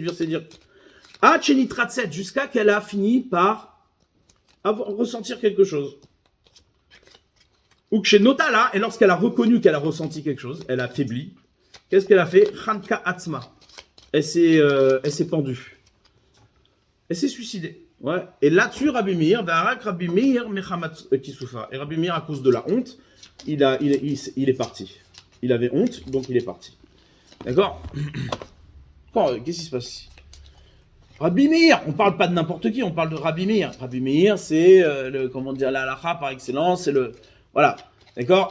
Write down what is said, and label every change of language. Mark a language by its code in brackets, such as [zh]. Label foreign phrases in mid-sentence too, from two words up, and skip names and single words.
[fr] Jusqu'à qu'elle a fini par ressentir quelque chose. Ou que chez Notala, et lorsqu'elle a reconnu qu'elle a ressenti quelque chose, elle a faibli. Qu'est-ce qu'elle a fait? [he] חנקה עצמה. [fr] Elle s'est pendue. Elle s'est suicidée. Ouais. Et là-dessus, [arc] רבי מאיר, רבי מאיר מחמת כיסופא. [fr] Et Rabbi Meir, à cause de la honte, il est parti. Il avait honte, donc il est parti. D'accord? Qu'est-ce qui se passe ici? Rabbi Meir, on ne parle pas de n'importe qui, on parle de Rabbi Meir. Rabbi Meir, c'est la halacha par excellence, c'est le. Voilà. D'accord?